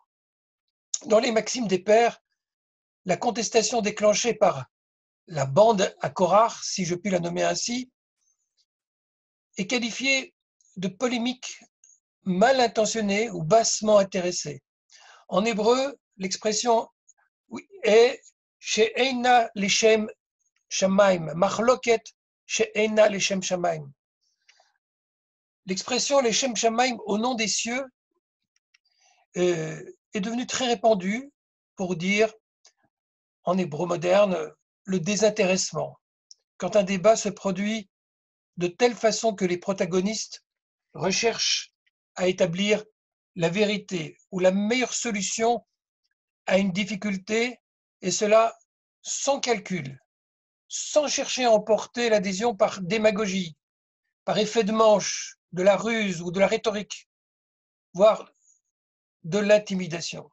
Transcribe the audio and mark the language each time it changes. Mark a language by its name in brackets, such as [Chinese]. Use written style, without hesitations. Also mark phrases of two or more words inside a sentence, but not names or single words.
[French] Dans les Maximes des Pères, la contestation déclenchée par la bande à Korach, si je puis la nommer ainsi, est qualifiée de polémique mal intentionnée ou bassement intéressée. En hébreu, l'expression est [Hebrew] שאינה לשם שמים מחלוקת שאינה לשם שמים. [French] L'expression [Hebrew] לשם שמים, [French] au nom des cieux, est devenue très répandue pour dire, en hébreu moderne, le désintéressement. Quand un débat se produit de telle façon que les protagonistes recherchent à établir la vérité ou la meilleure solution à une difficulté, et cela sans calcul, sans chercher à emporter l'adhésion par démagogie, par effet de manche, de la ruse ou de la rhétorique, voire de l'intimidation.